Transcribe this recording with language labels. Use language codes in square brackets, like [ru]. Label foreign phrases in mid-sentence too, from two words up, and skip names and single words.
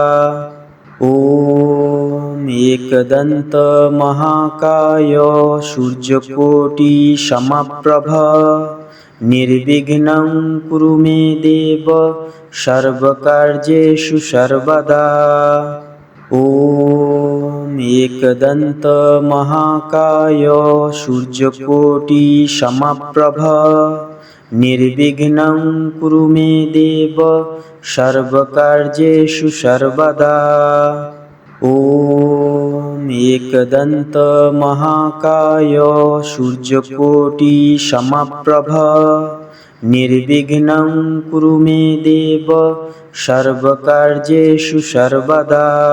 [sa] ওম একদন্ত মহাকায় সূর্যকোটি সমপ্রভ নির্বিঘ্নং কুরু মে দেব সর্বকার্যেষু সর্বদা। ওম একদন্ত মহাকায় সূর্যকোটি সমপ্রভ निर्विघ्नं कुरु मे देव सर्वकार्येषु सर्वदा। ॐ एकदन्त महाकाय सूर्यकोटि समप्रभ निर्विघ्नं कुरु मे देव सर्वकार्येषु सर्वदा।